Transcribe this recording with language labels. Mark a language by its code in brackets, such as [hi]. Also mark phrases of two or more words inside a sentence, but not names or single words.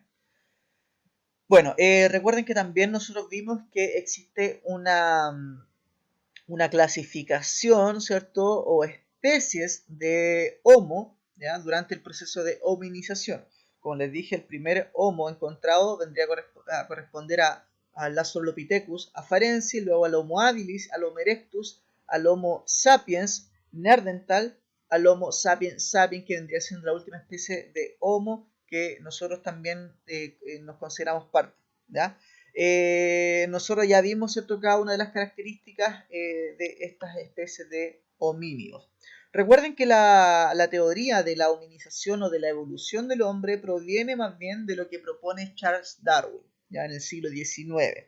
[es] Bueno, recuerden que también nosotros vimos que existe una clasificación, ¿cierto? O especies de Homo, ¿ya? Durante el proceso de hominización. Como les dije, el primer Homo encontrado vendría a corresponder al Australopithecus afarensis, luego al Homo habilis, al Homo erectus, al Homo sapiens neandertal, al Homo sapiens sapiens, que vendría siendo la última especie de Homo que nosotros también nos consideramos parte, ¿ya? Nosotros ya vimos, ¿cierto?, cada una de las características de estas especies de homínidos. Recuerden que la teoría de la hominización o de la evolución del hombre proviene más bien de lo que propone Charles Darwin, ya en el siglo XIX.